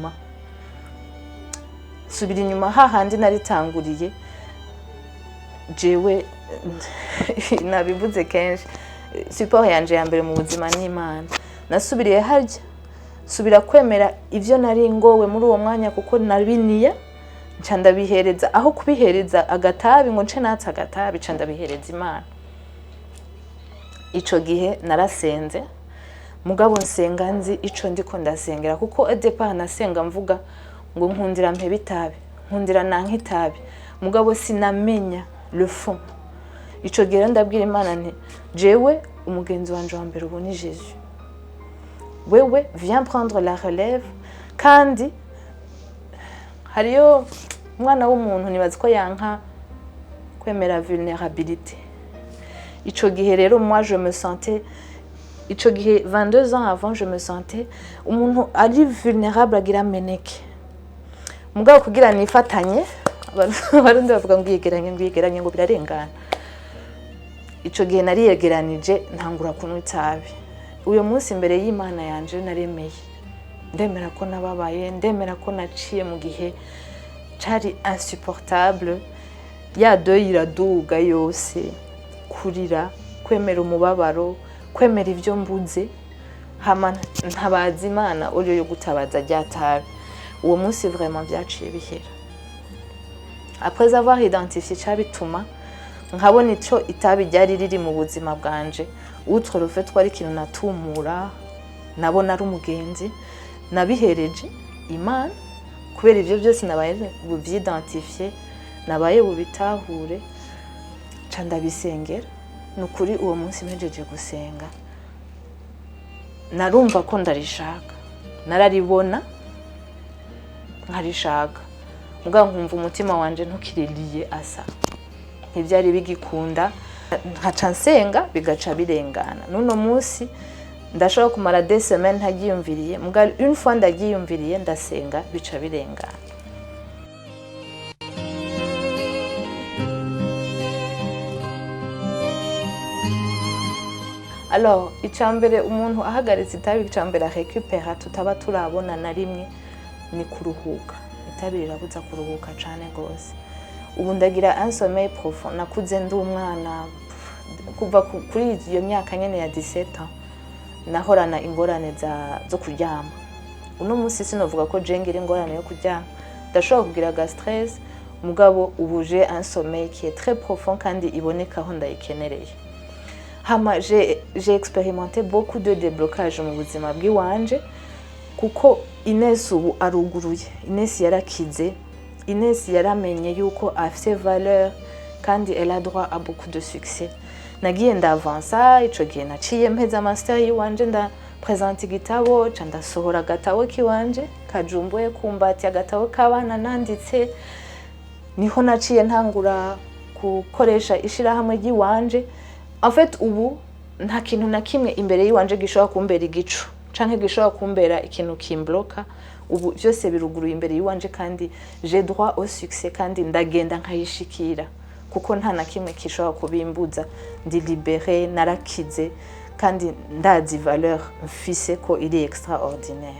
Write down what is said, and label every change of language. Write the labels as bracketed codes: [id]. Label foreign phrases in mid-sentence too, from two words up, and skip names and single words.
[rn] inyuma hahandi naritanguriye jewe nabivuze kenshi support yanje ya mbere mu buzima n'Imana nasubiriye harya subira kwemera ivyo nari ngowe muri uwo mwanya kuko nabiniye nca ndabihereza aho kubihereza agatabi ngo nce natse agatabi nca ndabihereza Imana ico gihe narasenze mugabo nsenga nzi ico ndiko ndasengera kuko départ nasenga mvuga ngo nkundira mpe bitabi nkundira nanka itabi mugabo sinamenya [fr] le fond [rn] ico gihe ndabwira Imana nti jewe umugenzi wanje wa mbere ubu ni Jésus wewe [fr] viens prendre la relève [rn] kandi hariyo umwana w'umuntu nibaza ko yanka kwemera vulnérabilité ico gihe rero [fr] moi je me sentais [rn] ico gihe [fr] 22 ans avant je me sentais [rn] umuntu ari vulnérable agira meneke mugabo kugira nifatanye barundi bavuga ngo yigeranye ngo birarengana ico gihe nari yegeranije ntangura kunywa itabi uyo munsi imbere y'Imana yanje naremeye ndemera ko nababaye ndemera ko naciye mu gihe cari insupportable ya deuil iraduga yose kurira kwemera umubabaro kwemera ivyo mbuze hama ntabaza Imana uriyo yo gutabaza ryatabi uwo munsi vraiment byaciye bihera [fr] après avoir identifié [rn] cabituma nkabona ico itabi ryari riri mu buzima bwanje [fr] outre le fait [rn] twari kintu natumura nabona ari umugenzi nabihereje Imana kubera ivyo byose nabaye buvyidentifie nabaye bubitahure ca ndabisengera nukuri uwo munsi mejeje gusenga narumva ko ndarishaka nararibona nkarishaka mugabo nkumva umutima wanje ntukiririye asa ntivyari bigikunda nkaca nsenga bigaca birengana nuno munsi ndashobora kumara 2 semaines ntagiyumviriye muga [fr] une fois [rn] ndagiyumviriye ndasenga bica birengana. Alors icambere umuntu ahagaritse itabi icambere récupérer tutaba turabona na rimwe ni kuruhuka. Itabi rirabuza kuruhuka cyane gose. Ubu ndagira [fr] un sommeil profond [rn] nakuze ndi umwana kuva kuri iyo myaka nyene ya 17 ans nahorana ingorane zo kuryama. Uno munsi sinovuga ko je ngira ingorane yo kuryama, ndashobora kugira ga stress mugabo ubuje [fr] un sommeil qui est très profond [rn] kandi iboneka aho ndayikenereye. Hama [fr] j'ai expérimenté beaucoup de déblocage [rn] mu buzima bw'iwanje kuko Ines ubu aruguruye. Ines yarakize, Ines yaramenye yuko afite valeur kandi [fr] elle a droit à beaucoup de succès. [rn] Nagiye ndavansa ico gihe naciye mpeza master yiwanje nda presenter igitabo ca ndasohora agatabo kiwanje kajumbuye kumbati agatabo kabana nanditse niho naciye ntangura gukoresha ishirahamwe ry'iwanje. [fr] En fait [rn] ubu nta kintu na kimwe imbere yiwanje gishobora kumbera igicu canke gishobora kumbera ikintu kimbloka. Ubu byose biruguruye imbere yiwanje kandi [fr] j'ai droit au succès [rn] kandi ndagenda nkayishikira kuko nta na kimwe kishobora kubimbuza. Ndi libéré, narakize kandi ndazi valeur mfise ko iri extraordinaire.